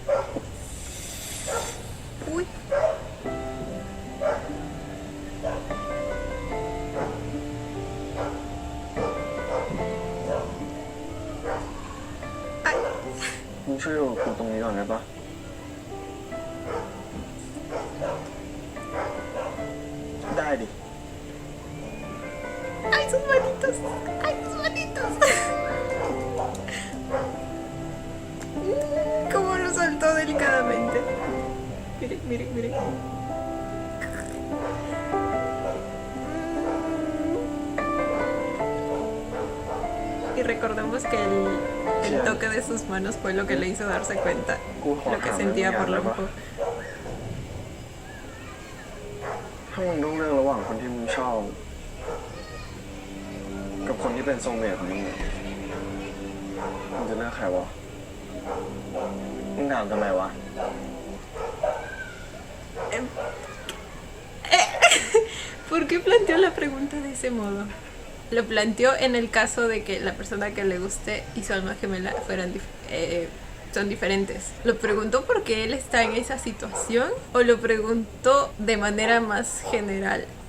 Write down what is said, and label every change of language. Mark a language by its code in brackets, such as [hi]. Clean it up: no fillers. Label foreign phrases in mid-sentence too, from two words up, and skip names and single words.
[es] Uy. Ay. [th] มึงช่วยดูกูตรงนี้ก่อนได้ปะได้ดิ [es] Ay, sus manitos. Ay, sus manitos. Cómo lo soltó delicadamente. Mire, mire, mire. Y recordemos que el toque de sus manos fue lo que le hizo darse cuenta lo que sentía por Lompo. [th] ถ้ามึงต้องเลือกระหว่างคนที่มึงชอบ กับคนที่เป็นโซลเมทของมึงอะมึงจะเลือกใครวะมึงถามทำไมวะ [es] ¿Por qué planteó la pregunta de ese modo? Lo planteó en el caso de que la persona que le guste y su alma gemela son diferentes. ¿Lo preguntó porque él está en esa situación o lo preguntó de manera más general?